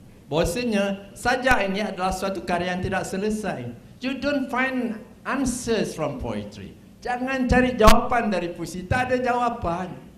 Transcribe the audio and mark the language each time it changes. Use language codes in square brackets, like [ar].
[ms] Bahasanya sajak ini adalah suatu karya yang tidak selesai. [en] You don't find answers from poetry. [ms] Jangan cari jawapan dari puisi, tak ada jawapan.